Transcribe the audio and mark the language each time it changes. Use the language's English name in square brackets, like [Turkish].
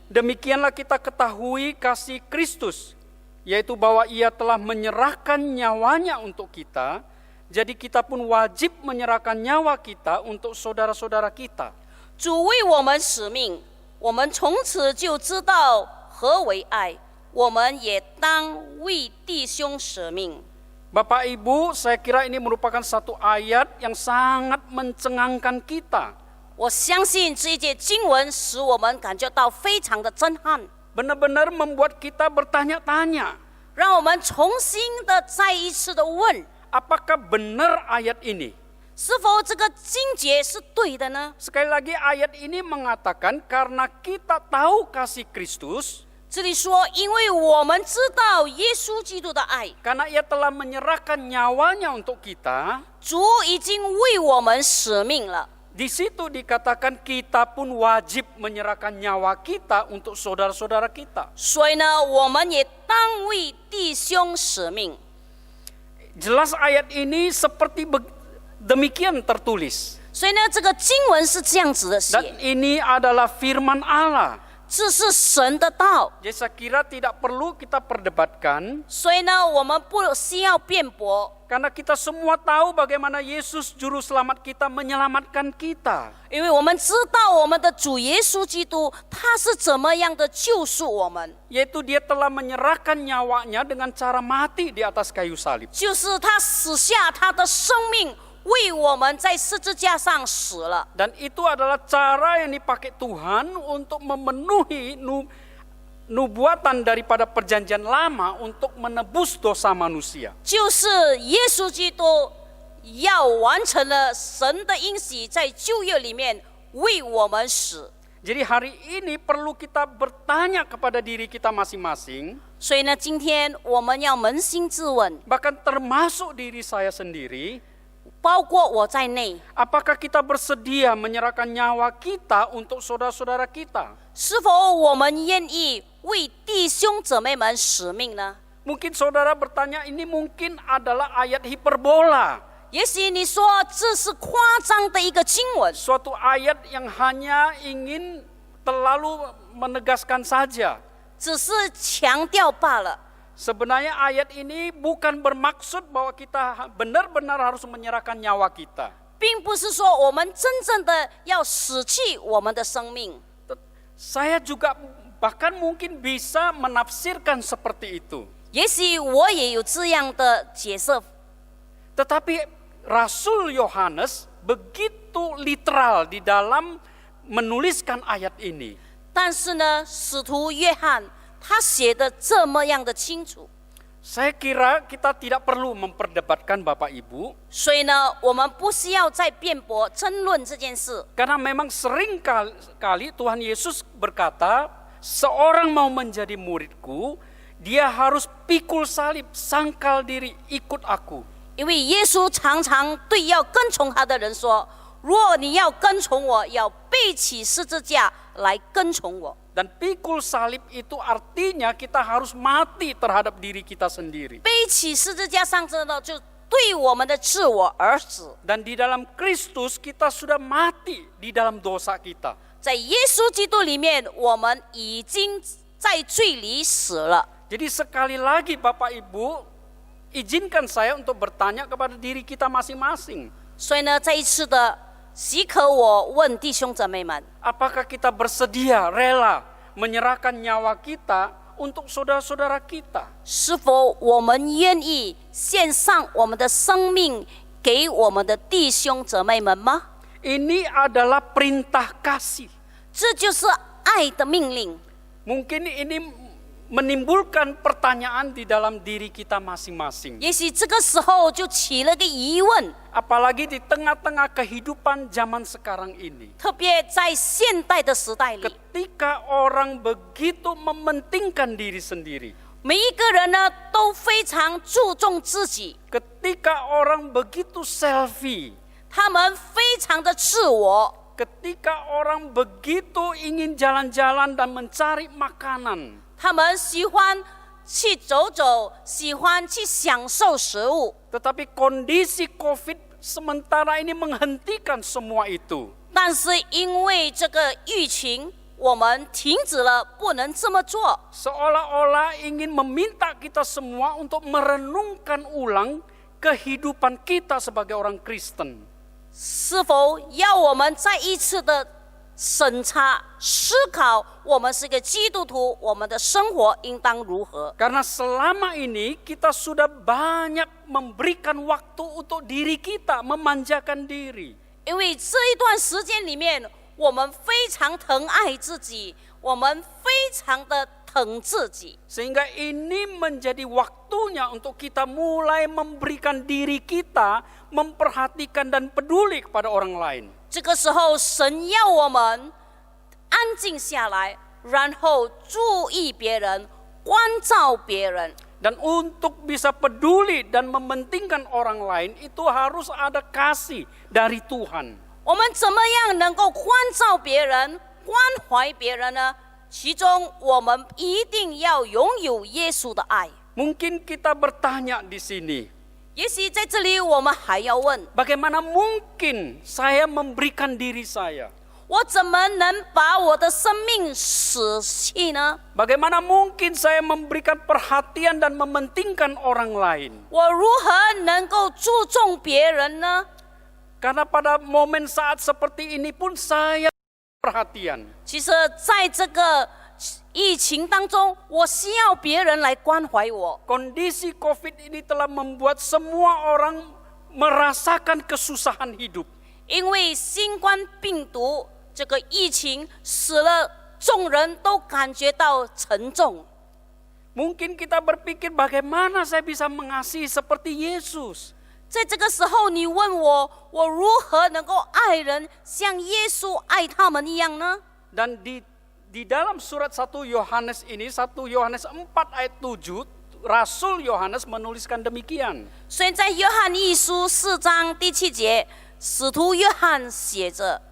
[Indonesian] Demikianlah kita ketahui kasih Kristus, yaitu bahwa ia telah menyerahkan nyawanya untuk kita, jadi kita pun wajib menyerahkan nyawa kita untuk saudara-saudara kita. [Chinese] 主为我们使命，我们从此就知道何为爱，我们也当为弟兄舍命。 [Indonesian] Bapak Ibu, saya kira ini merupakan satu ayat yang sangat mencengangkan kita. [Chinese] 我相信这一节经文使我们感觉到非常的震撼， [Indonesian] Benar-benar membuat kita bertanya-tanya, [Chinese] 让我们重新的再一次的问， [Indonesian] apakah benar ayat ini? [Chinese] 是否这个经节是对的呢？ [Indonesian] Sekali lagi ayat ini mengatakan karena kita tahu kasih Kristus, [Chinese] 这里说，因为我们知道耶稣基督的爱， [Indonesian] karena ia telah menyerahkan nyawanya untuk kita, [Chinese] 主已经为我们舍命了。 [Indonesian] di situ dikatakan kita pun wajib menyerahkan nyawa kita untuk saudara-saudara kita. [Chinese] 所以呢，我们也当为弟兄舍命。 [Indonesian] Jelas ayat ini seperti demikian tertulis. [Chinese] 所以呢，这个经文是这样子的 [Indonesian] Dan [Chinese] 写， [Indonesian] ini adalah firman Allah. [Chinese] 这是神的道。 [Indonesian] Jadi saya kira tidak perlu kita perdebatkan, [Chinese] 所以呢，我们不需要辩驳， [Indonesian] karena kita semua tahu bagaimana Yesus juru selamat kita menyelamatkan kita. [Chinese] 因为我们知道我们的主耶稣基督他是怎么样的救赎我们， [Indonesian] Yaitu dia telah menyerahkan nyawanya dengan cara mati di atas kayu salib. [Chinese] 就是他死下他的生命，为我们在十字架上死了。 [Indonesian] Dan itu adalah cara yang dipakai Tuhan untuk memenuhi nubuatan daripada perjanjian lama untuk menebus dosa manusia. [Chinese] 就是耶稣基督要完成了神的应许，在旧约里面为我们死。 [Indonesian] Jadi hari ini perlu kita bertanya kepada diri kita masing-masing, [Chinese] 所以呢，今天我们要扪心自问， [Indonesian] bahkan termasuk diri saya sendiri, [Chinese] 包括我在内， [Indonesian] apakah kita bersedia menyerahkan nyawa kita untuk saudara-saudara kita? [Chinese] 是否我们愿意为弟兄姊妹们使命呢？ [Indonesian] Mungkin saudara bertanya, ini mungkin adalah ayat hiperbola, [Chinese] 也许你说这是夸张的一个经文， [Indonesian] suatu ayat yang hanya ingin terlalu menegaskan saja. [Chinese] 只是强调罢了。 [Indonesian] Sebenarnya ayat ini bukan bermaksud bahwa kita benar-benar harus menyerahkan nyawa kita. [Chinese] 并不是说我们真正的要舍弃我们的生命。 [Indonesian] Saya juga bahkan mungkin bisa menafsirkan seperti itu. [Chinese] 也许我也有这样的解释， [Indonesian] Tetapi Rasul Yohanes begitu literal di dalam menuliskan ayat ini. [Chinese] 但是呢，使徒约翰他写的这么样的清楚， [Indonesian] Saya kira kita tidak perlu memperdebatkan Bapak Ibu, [Chinese] 所以呢，我们不需要再辩驳争论这件事。 [Indonesian] karena memang sering kali Tuhan Yesus berkata, seorang mau menjadi muridku, dia harus pikul salib, sangkal diri, ikut aku. [Chinese] 因为耶稣常常对要跟从他的人说：“若你要跟从我，要背起十字架来跟从我。” [Indonesian] Dan pikul salib itu artinya kita harus mati terhadap diri kita sendiri. [Chinese] 背起十字架上真的就对我们的自我而死。 [Indonesian] Dan di dalam Kristus kita sudah mati di dalam dosa kita. [Chinese] 在耶稣基督里面，我们已经在罪里死了。 [Indonesian] Jadi sekali lagi Bapak Ibu, izinkan saya untuk bertanya kepada diri kita masing-masing. [Chinese] 所以呢，再一次的许可我问弟兄姊妹们： [Indonesian] Apakah kita bersedia, rela menyerahkan nyawa kita untuk saudara-saudara kita? [Chinese] 是否我们愿意献上我们的生命给我们的弟兄姊妹们吗？ [Indonesian] Ini adalah perintah kasih. [Chinese] 这就是爱的命令。 [Indonesian] Mungkin ini menimbulkan pertanyaan di dalam diri kita masing-masing. [Chinese] 也许这个时候就起了个疑问， [Indonesian] Apalagi di tengah-tengah kehidupan zaman sekarang ini. [Chinese] 特别在现代的时代里， [Indonesian] Ketika orang begitu mementingkan diri sendiri. [Chinese] 每一个人呢都非常注重自己， [Indonesian] Ketika orang begitu selfie. [Chinese] 他们非常的自我， [Indonesian] Ketika orang begitu ingin jalan-jalan dan mencari makanan. [Chinese] 他们喜欢去走走，喜欢去享受食物。 [Indonesian] Tetapi kondisi COVID sementara ini menghentikan semua itu. [Chinese] 但是因为这个疫情，我们停止了，不能这么做。 [Indonesian] Seolah-olah ingin meminta kita semua untuk merenungkan ulang kehidupan kita sebagai orang Kristen. [Chinese] 是否要我们再一次的审查、思考，我们是个基督徒，我们的生活应当如何？ [Indonesian] Karena selama ini kita sudah banyak memberikan waktu untuk diri kita, memanjakan diri. [Chinese] 因为这一段时间里面，我们非常疼爱自己，我们非常的疼自己， [Indonesian] Sehingga ini menjadi waktunya untuk kita mulai memberikan diri kita, memperhatikan dan peduli kepada orang lain. [Chinese] 这个时候，神要我们安静下来，然后注意别人，关照别人。 [Indonesian] Dan untuk bisa peduli dan mementingkan orang lain, itu harus ada kasih dari Tuhan. [Chinese] 我们怎么样能够关照别人、关怀别人呢？其中，我们一定要拥有耶稣的爱。 [Indonesian] Mungkin kita bertanya di sini, [Chinese] 也许在这里，我们还要问： [Indonesian] bagaimana mungkin saya memberikan diri saya? [Chinese] 我怎么能把我的生命舍弃呢？ [Indonesian] Bagaimana mungkin saya memberikan perhatian dan mementingkan orang lain? [Chinese] 我如何能够注重别人呢？ [Indonesian] Karena pada momen saat seperti ini pun saya perhatian. [Chinese] 其实，在这个疫情当中，我需要别人来关怀我。 [Indonesian] Kondisi COVID ini telah membuat semua orang merasakan kesusahan hidup. [Chinese] 因为新冠病毒这个疫情，使了众人都感觉到沉重。 [Indonesian] Mungkin kita berpikir bagaimana saya bisa mengasihi seperti Yesus. [Chinese] 在这个时候，你问我，我如何能够爱人像耶稣爱他们一样呢？ [Indonesian] Dan di dalam surat 1 Yohanes ini, 1 Yohanes 4 ayat 7, Rasul Yohanes menuliskan demikian. [Chinese] 所以在约翰一书4章第7节，使徒约翰写着。